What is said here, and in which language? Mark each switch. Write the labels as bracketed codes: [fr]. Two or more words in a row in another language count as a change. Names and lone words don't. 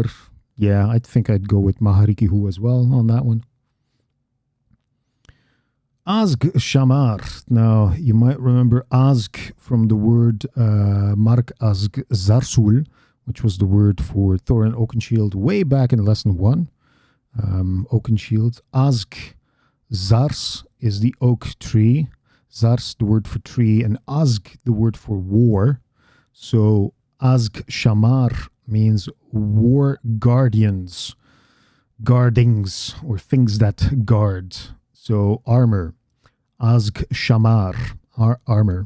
[en] Yeah, I think I'd go with maharikihu as well on that one. [art] Azg shamar. [en] Now, you might remember azg from the word Mark [art] azg zarsul, [en] which was the word for Thorin Oakenshield way back in lesson 1. Oakenshield. [art] Azg zars [en] is the oak tree. Zars, the word for tree, and azg, the word for war. So [art] azg shamar [en] means war guardians, guardings, or things that guard. So armor. [art] Azg Shamar, [en] armor.